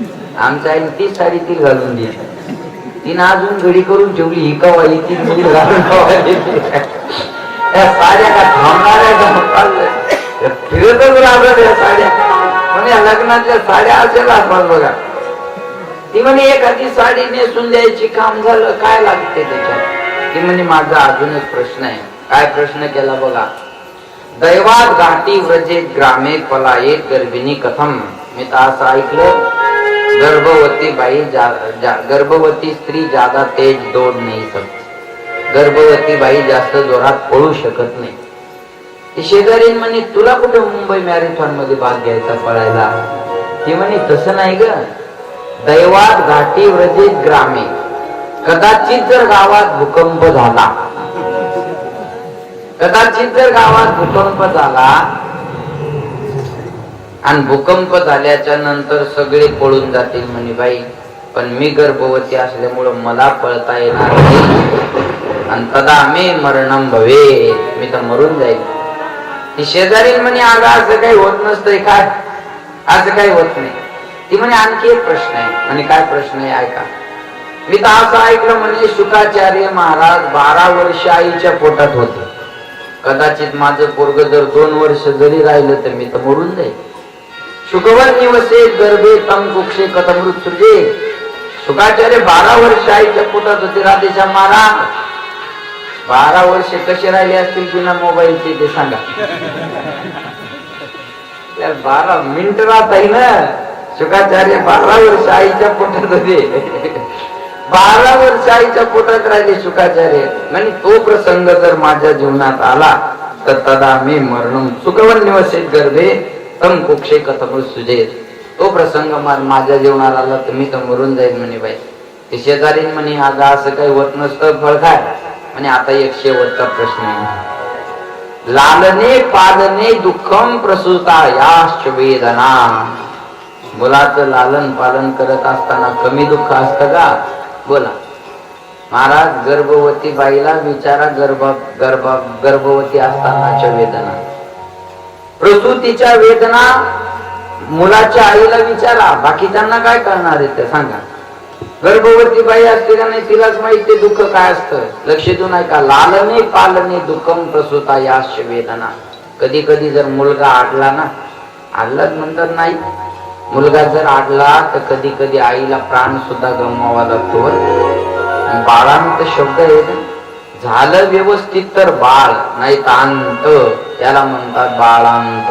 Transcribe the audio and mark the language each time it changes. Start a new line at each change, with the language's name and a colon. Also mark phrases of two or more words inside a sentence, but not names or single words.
Marathi: आमच्या आईने ती साडी ती घालून दिली. तिनं अजून घडी करून ठेवली, ही कवा येते मी घालून साड्या का थांबणाऱ्या का फिरतच राहतात या साड्या. म्हणजे लग्नातल्या साड्या असेल असतात बघा. ती म्हणे एखादी साडी नेसून द्यायची, काम झालं, काय लागते त्याच्यात? ती म्हणे माझा अजून एक प्रश्न आहे. काय प्रश्न केला बघा.
Sanskrit: दैवात घाटी व्रजेत ग्रामे पलायेत गर्भिणी कथम.
Marathi: मी तर असं ऐकलं, गर्भवती बाई गर्भवती स्त्री
Hindi: ज्यादा तेज दौड़ नहीं सकती.
Marathi: गर्भवती बाई जास्त जोरात पळू शकत नाही. ती शेजारी म्हणे तुला कुठे मुंबई मॅरेथॉन मध्ये भाग घ्यायचा पळायला? ती म्हणे तसं नाही ग.
Sanskrit: दैवात घाटी व्रजेत ग्रामे,
Marathi: कदाचित जर गावात भूकंप झाला, कदाचित जर गावात भूकंप झाला आणि भूकंप झाल्याच्या नंतर सगळे पळून जातील म्हणे बाई, पण मी गर्भवती असल्यामुळे मला पळता येणार नाही आणि
Sanskrit: तदा मे मरणम भवे,
Marathi: मी तर मरून जाईल. ती शेजारी म्हणे अगं असं काही होत नसतंय काय, असं काही होत नाही. ती म्हणे आणखी एक प्रश्न आहे. म्हणे काय प्रश्न आहे ऐका. मी तर असं ऐकलं म्हणे शुकाचार्य महाराज 12 वर्ष आईच्या पोटात होते. कदाचित माझं पोरग जर 2 वर्ष जरी राहिलं तर मी तर मरून जाईल.
Sanskrit: शुकवन निवसे गर्भे तम कुक्षे कथमृत सृजे.
Marathi: शुकाचार्य 12 वर्ष आईच्या पोटात होते. राधेशा महाराज 12 वर्ष कसे राहिले असतील बिना मोबाईलचे ते सांगा. 12 मिनिट राहत आहे ना. शुकाचार्य 12 वर्ष आईच्या पोटात होते. 12 वर्ष आईच्या पोटात राहिले शुकाचार्य. म्हणजे तो प्रसंग जर माझ्या जीवनात आला तर तदा मी
Sanskrit: मरणम सुखवन निवसित गर्भे तम कुक्षे कथम सुजेत.
Marathi: तो प्रसंग माझ्या जीवनात आला तर मी तर मरून जाईल म्हणे बाई. ते शेजारी म्हणे अगं असं काही होत नसतं, फळ काय म्हणे. आता एक शेवटचा प्रश्न आहे.
Sanskrit: लालने पालने दुःखम प्रसूता याश्च वेदना.
Marathi: मुलाचं लालन पालन करत असताना कमी दुःख असतं का? बोला महाराज. गर्भवती बाईला विचारा गर्भवती असतानाच्या वेदना, प्रसूतीच्या वेदना मुलाच्या आईला विचारा. बाकीच्यांना काय करणार आहे ते सांगा. गर्भवती बाई असते का नाही तिलाच माहिती दुःख काय असतं. लक्ष देऊ नये का.
Sanskrit: लालने पालने दुःखम प्रसूता याश्च वेदना.
Marathi: कधी कधी जर मुलगा आडला ना, आडलाच म्हणतात नाही, मुलगा जर आडला तर कधी कधी आईला प्राण सुद्धा गमवावा लागतो. बाळांत शब्द आहे ना, झालं व्यवस्थित तर बाळ, नाही तांत, याला म्हणतात बाळांत.